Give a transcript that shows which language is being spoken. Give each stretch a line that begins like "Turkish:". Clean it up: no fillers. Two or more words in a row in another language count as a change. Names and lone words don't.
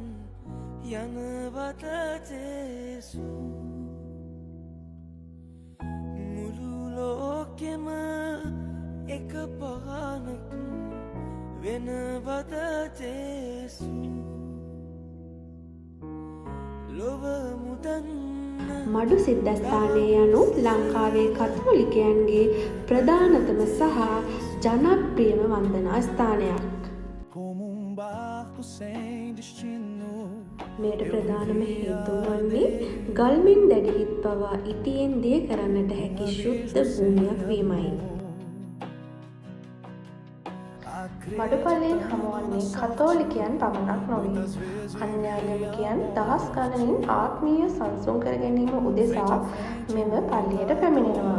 Sinhala: යනවද ජේසු මුළු ලෝකෙම එක පහනක් වෙනවද ජේසු ලොව මුදන්න මඩු සිද්ධස්ථානය යනු ලංකාවේ කතෝලිකයන්ගේ ප්‍රධානතම සහ ජනප්‍රියම වන්දනා ස්ථානයක්.
Portuguese: como barco sem destino.
Sinhala: මේට ප්‍රධානම හේතුව වන්නේ ගල්මින් දැඩි හිත් පවා ඉටියෙන් දිය කරන්නට හැකි ශුද්ධ භූමියක් වීමයි. මඩුපල්ලෙන් හමුවන්නේ කතෝලිකයන් පමණක් නොවේ. අන්‍යාගමිකයන් දහස් ගණනින් ආත්මීය සංසුන් කර ගැනීම උදෙසා මෙම පල්ලියට පැමිණෙනවා.